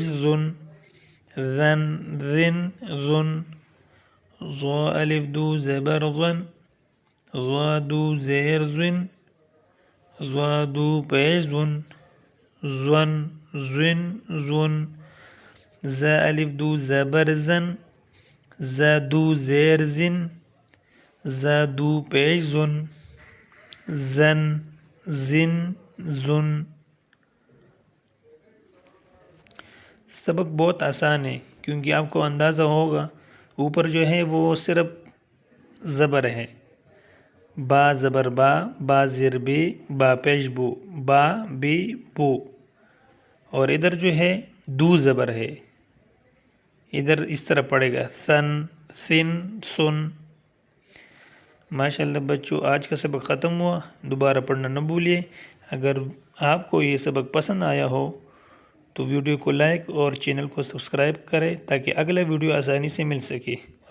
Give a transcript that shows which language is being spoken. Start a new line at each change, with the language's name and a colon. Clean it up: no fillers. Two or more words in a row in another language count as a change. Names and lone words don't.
Urdu: ذن، ذن ذن ذن، ضا الف دو زبر ظن، ضا دو زیر ذن، ضا دو پیش ذن، ظن ظن ظن، زا الف دو زبر زن، زا دو زیر زن، زا دو پیش زن، زن زن زن۔ سبق بہت آسان ہے کیونکہ آپ کو اندازہ ہوگا اوپر جو ہے وہ صرف زبر ہے۔ با زبر با، با زیر بے، با پیش بو، با بی بو، اور ادھر جو ہے دو زبر ہے، ادھر اس طرح پڑے گا سن سن سن۔ ماشاءاللہ بچوں، آج کا سبق ختم ہوا، دوبارہ پڑھنا نہ بھولیے۔ اگر آپ کو یہ سبق پسند آیا ہو تو ویڈیو کو لائک اور چینل کو سبسکرائب کریں تاکہ اگلا ویڈیو آسانی سے مل سکے۔